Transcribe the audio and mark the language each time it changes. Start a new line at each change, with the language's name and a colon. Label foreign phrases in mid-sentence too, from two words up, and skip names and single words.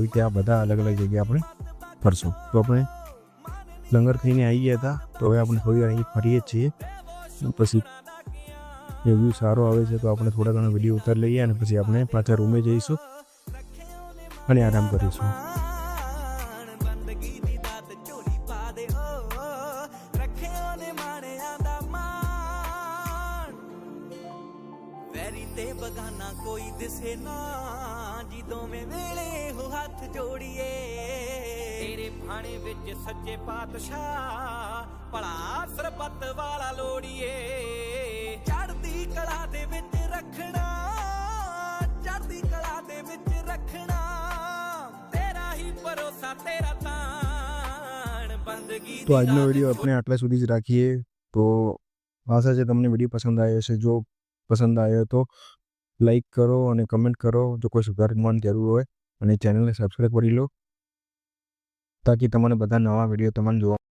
Gujarati: એવી ત્યાં બધા અલગ અલગ જગ્યાએ આપણે ફરશું. તો આપણે લંગર ખાઈને આવી ગયા હતા, તો હવે આપણે થોડી વાર અહીં ફરીએ છીએ. પછી એ વ્યૂ સારો આવે છે તો આપણે થોડા ઘણા વિડીયો ઉતારી લઈએ અને પછી આપણે પાછા રૂમે જઈશું અને આરામ કરીશું.
Punjabi: ਬਗਾਨਾ ਕੋਈ ਦਿਸੇ ਨਾ ਜਦੋਂ ਮੈਂ ਵੇਲੇ ਹੋ ਹੱਥ ਜੋੜੀਏ ਤੇਰੇ ਭਾਣੇ ਵਿੱਚ ਸੱਚੇ ਪਾਤਸ਼ਾਹ ਭਲਾ ਸਰਬੱਤ ਵਾਲਾ ਲੋੜੀਏ ਚੜ੍ਹਦੀ ਕਲਾ ਦੇ ਵਿੱਚ ਰੱਖਣਾ ਚੜ੍ਹਦੀ ਕਲਾ ਦੇ ਵਿੱਚ ਰੱਖਣਾ ਤੇਰਾ ਹੀ ਭਰੋਸਾ ਤੇਰਾ ਤਾਣ ਬੰਦਗੀ
Gujarati: તો આજનો વિડીયો આપણે આટલા સુધી જ રાખીએ. તો આશા છે તમને વિડીયો પસંદ આવ્યો હશે. જો પસંદ આવ્યો તો લાઈક કરો અને કમેન્ટ કરો. જો કોઈ સુધારવાની જરૂર હોય અને ચેનલને સબસ્ક્રાઈબ કરી લો, તાકી તમને બધા નવા વિડીયો તમને જોવા